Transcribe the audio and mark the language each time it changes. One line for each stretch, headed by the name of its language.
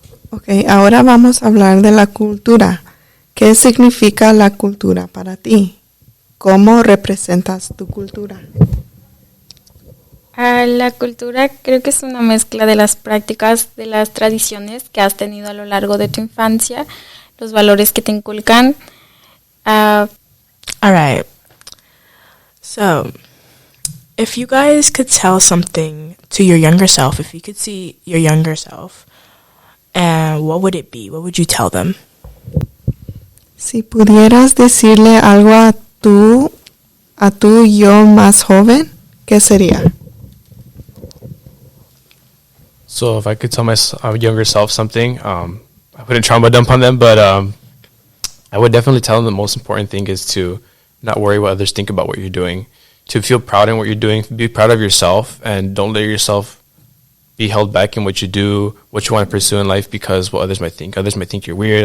Spanish: Ok, ahora vamos a hablar de la cultura. ¿Qué significa la cultura para ti? ¿Cómo representas tu cultura? La cultura creo que es una mezcla de las prácticas, de las tradiciones que has tenido a lo largo de tu infancia, los valores que te inculcan.
English: All right. So, if you guys could tell something to your younger self, if you could see your younger self, what would it be? What would you tell them?
Spanish: Si pudieras decirle algo a tu yo más joven, ¿qué sería?
English: So if I could tell my younger self something, I wouldn't trauma dump on them, but I would definitely tell them the most important thing is to not worry what others think about what you're doing, to feel proud in what you're doing, be proud of yourself, and don't let yourself be held back in what you do, what you want to pursue in life, because what others might think. Others might think you're weird.